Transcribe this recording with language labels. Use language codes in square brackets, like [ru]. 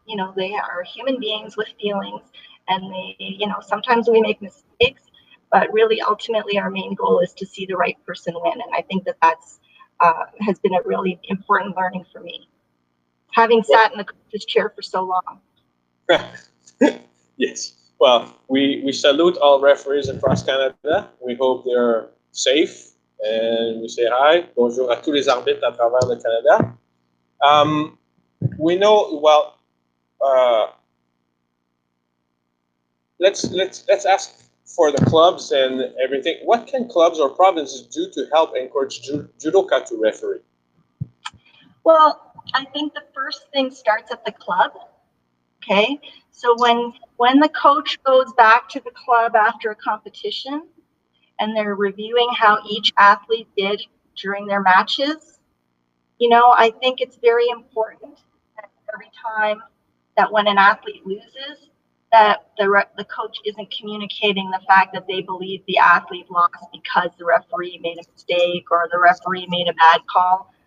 [en] And they are human beings with feelings, and sometimes we make mistakes, but really ultimately our main goal is to see the right person win. And I think that that's has been a really important learning for me, having sat in the coach's chair for so long. Yes. Well, we salute all referees across Canada. We hope they're safe. And we say hi. [fr] Bonjour à tous les arbitres à travers le Canada. [en] We know, well, let's ask for the clubs and everything. What can clubs or provinces do to help encourage judoka to referee? Well, I think the first thing starts at the club. Okay, so when the coach goes back to the club after a competition and they're reviewing how each athlete did during their matches, I think it's very important that every time that when an athlete loses, that the coach isn't communicating the fact that they believe the athlete lost because the referee made a mistake or the referee made a bad call.